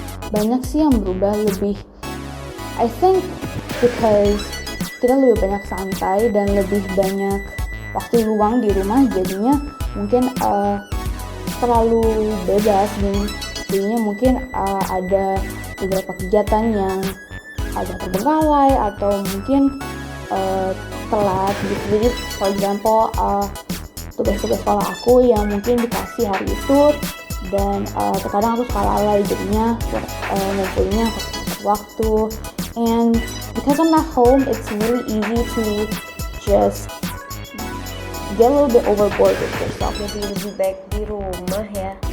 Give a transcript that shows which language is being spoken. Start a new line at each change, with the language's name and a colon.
Indonesian: Banyak sih yang berubah, lebih
English: I think because
Indonesian: kita lebih banyak santai dan lebih banyak waktu luang di rumah, jadinya mungkin terlalu bebas, dan jadinya mungkin ada beberapa kegiatan yang agak terbengkalai atau mungkin telat gitu. Jadi
English: for example
Indonesian: tugas-tugas sekolah aku yang mungkin dikasih hari itu, dan terkadang aku suka lalai, jadinya ngumpulinnya waktu.
English: And because I'm at home, it's really easy to just get a little bit overboard with yourself.
Indonesian: Jadi lebih baik di rumah ya.